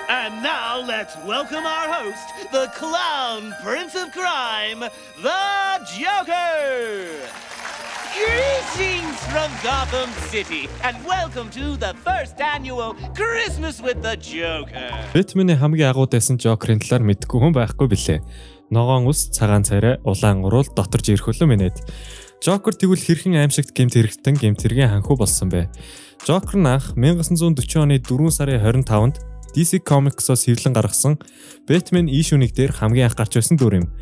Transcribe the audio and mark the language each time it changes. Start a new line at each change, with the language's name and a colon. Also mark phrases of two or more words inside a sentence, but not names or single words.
English: And now let's welcome our host, the clown prince of crime, the Joker! Greetings from Gotham City, and welcome to the first annual Christmas with the Joker.
Mongolian: Бэтмений хамгийн агуу дайсан Жокерийн талаар мэдгүй хүн байхгүй билээ. Ногоон ус, цагаан царай, улаан уруул, доторж ирэх хөлөө минэд. Жокер тэгвэл хэрхэн аимшигт гэмт хэрэгтэн гэмт хэргийн ханхуу болсон бэ? Жокер нь анх 1940 оны 4 сарын 25-нд DC Comics-оос хэвлэн гаргасан Batman ишүүник дээр хамгийн анх гарч байсан дүр юм.